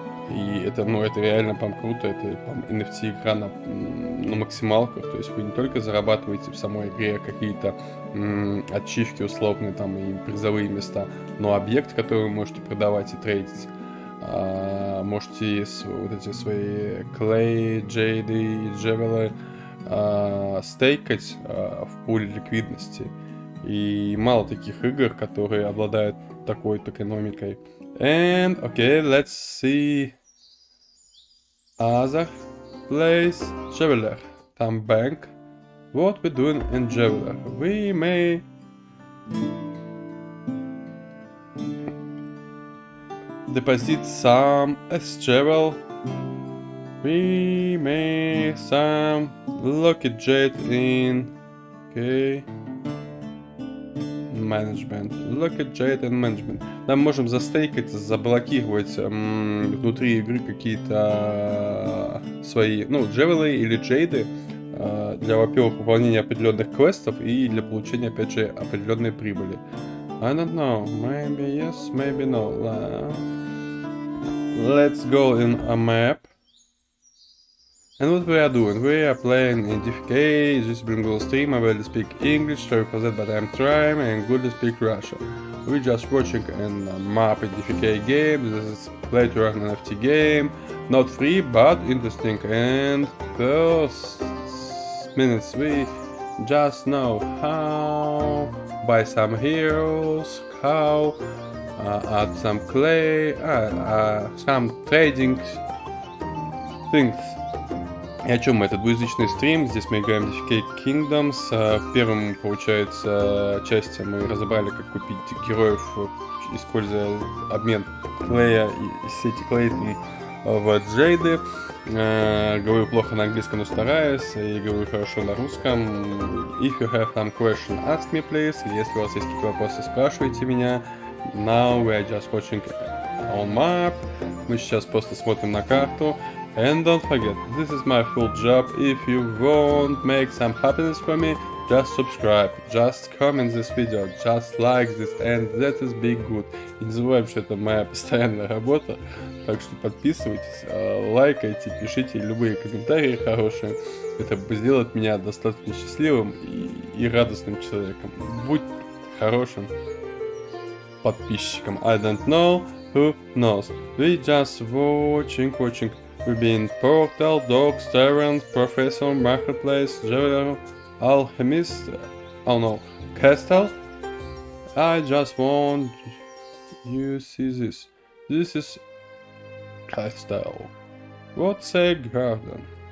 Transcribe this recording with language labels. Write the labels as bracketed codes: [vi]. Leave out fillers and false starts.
[ru] И это, это реально прям круто, это NFT игра на максималках, то есть вы не только зарабатываете в самой игре какие-то ачивки условные там и призовые места, но объект, который вы можете продавать и трейдить. Можете вот эти свои клей, джейды и джевелы стейкать в пуле ликвидности. И мало таких игр, которые обладают такой экономикой. [en] And okay, let's see other place. Jeweler, там bank. What we doing in Jeweler? We may deposit some as Jewel. We may some lucky jet in. Okay. Management. Look at Jade and Management. [ru] Нам можем застейкать, заблокировать внутри игры какие-то свои, джевелы или джейды, для, во-первых, выполнения определенных квестов и для получения, опять же, определенной прибыли. [en] I don't know, maybe yes, maybe no. Let's go in a map. And what we are doing? We are playing in DFK, this is Google stream, I barely speak English, sorry for that, but I'm trying and good to speak Russian. We're just watching a map in DFK game, this is play to earn NFT game, not free, but interesting, and first minutes we just know how buy some heroes, how add some clay, some trading things. [ru] И о чем мы? Это двуязычный стрим, здесь мы играем в DFK Kingdoms. В первом, получается, части мы разобрали, как купить героев, используя обмен клея из сети Клейтон в Джейды. Говорю плохо на английском, но стараюсь, и говорю хорошо на русском. [en] If you have some question, ask me, please. [ru] Если у вас есть какие-то вопросы, спрашивайте меня. [en] Now we are just watching on map. [ru] Мы сейчас просто смотрим на карту. [en] And don't forget, this is my full job. If you want make some happiness for me, just subscribe, just comment this video, just like this, and that is big good. [ru] И не забываем, что это моя постоянная работа, так что подписывайтесь, лайкайте, пишите любые комментарии хорошие. Это сделает меня достаточно счастливым и радостным человеком. Будь хорошим подписчиком. [en] I don't know, who knows. We just watching. We've been Portal, Dogs, Tyrant, Professor, Marketplace, Jeweler, Alchemist, oh no, Castle. I just want you see this. This is Castle. What's a garden?